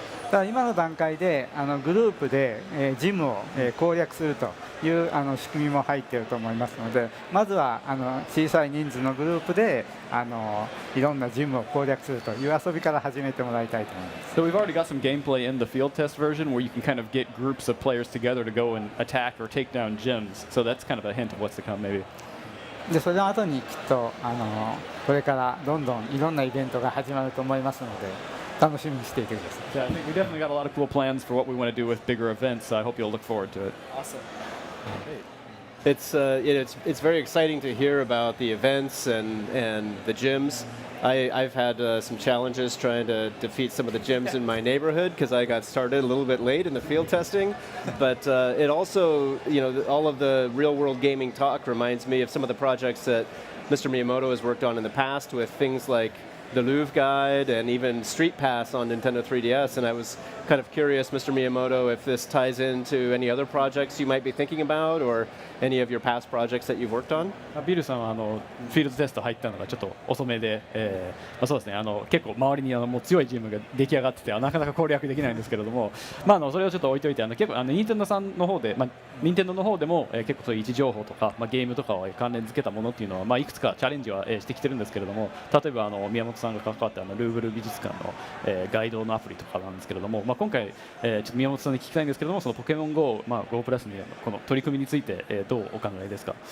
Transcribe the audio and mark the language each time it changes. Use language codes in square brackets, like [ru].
[ja] ただ今の段階でグループでジムを攻略するという仕組みも入っていると思いますので、まずは小さい人数のグループでいろんなジムを攻略するという遊びから始めてもらいたいと思います。 [en] So we've already got some gameplay in the field test version where you can kind of get groups of players together to go and attack or take down gyms. So that's kind of a hint of what's to come, maybe. [ja] でその後にきっとこれからどんどんいろんなイベントが始まると思いますので、楽しみにしていてください。 [en] Yeah, I think we definitely got a lot of cool plans for what we want to do with bigger events. So I hope you'll look forward to it. Awesome. It's very exciting to hear about the events and the gyms. I've had some challenges trying to defeat some of the gyms in my neighborhood because I got started a little bit late in the field testing. But it also, all of the real-world gaming talk reminds me of some of the projects that Mr. Miyamoto has worked on in the past with things like the Louvre Guide and even Street Pass on Nintendo 3DS. And I was kind of curious, Mr. Miyamoto, if this ties into any other projects you might be thinking about or any of your past projects that you've worked on? [ja] ビルさんはフィールドテスト入ったのがちょっと遅めで、そうですね、結構周りにもう強いチームが出来上がっててなかなか攻略できないんですけれども、それをちょっと置いといて結構任天堂さんの方で、任天堂の方でも、結構そういう位置情報とか、ゲームとかを関連付けたものっていうのは、いくつかチャレンジは、してきてるんですけれども、例えば宮本さんが関わったルーブル美術館の、ガイドのアプリとかなんですけれども、今回、ちょっと宮本さんに聞きたいんですけれども、そのポケモン GO、GO プラスにこの取り組みについて、どうお考えですか？